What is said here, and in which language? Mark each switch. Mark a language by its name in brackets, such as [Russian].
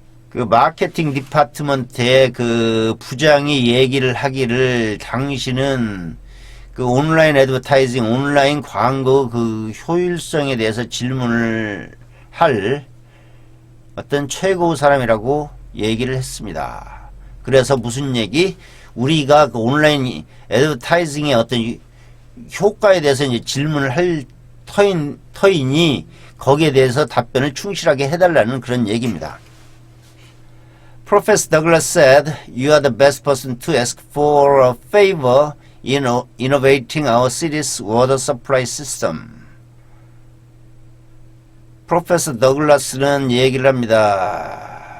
[Korean] 그 마케팅 디파트먼트의 그 부장이 얘기를 하기를 당신은 그 온라인 애드버타이징, 온라인 광고 그 효율성에 대해서 질문을 할 어떤 최고의 사람이라고 얘기를 했습니다. 그래서 무슨 얘기? 우리가 그 온라인 애드버타이징의 어떤 효과에 대해서 이제 질문을 할 터이니 거기에 대해서 답변을 충실하게 해달라는 그런 얘기입니다. [English] Professor Douglas said, "You are the best person to ask for a favor in innovating our city's water supply system." [Korean] 프로페서 더글라스는 얘기를 합니다.